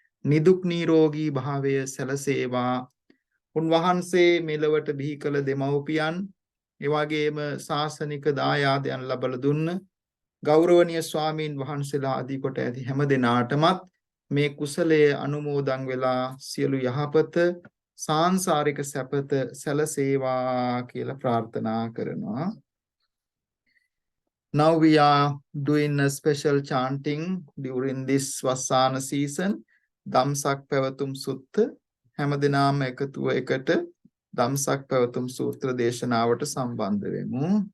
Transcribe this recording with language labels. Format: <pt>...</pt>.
<si>නිදුක් නිරෝගී භාවය සැලසේවා. උන්වහන්සේ මෙලොවට බිහි කළ දෙමව්පියන් එවැගේම ශාසනික දායාදයන් ලබා දුන්න ගෞරවනීය ස්වාමීන් වහන්සේලා ආදී කොට ඇති හැම දෙනාටමත් මේ කුසලයේ අනුමෝදන් වෙලා සියලු යහපත සාංශාරික සැපත සැලසේවා කියලා ප්‍රාර්ථනා කරනවා.</si> <en>Now we are doing a special chanting during this Vassāna season.</en> <pi>Dhamsak Pavatum Sutta.</pi> <si>හැම දිනම එකතුව එකට ධම්සක් පැවතුම් සූත්‍ර දේශනාවට සම්බන්ධ වෙමු.</si>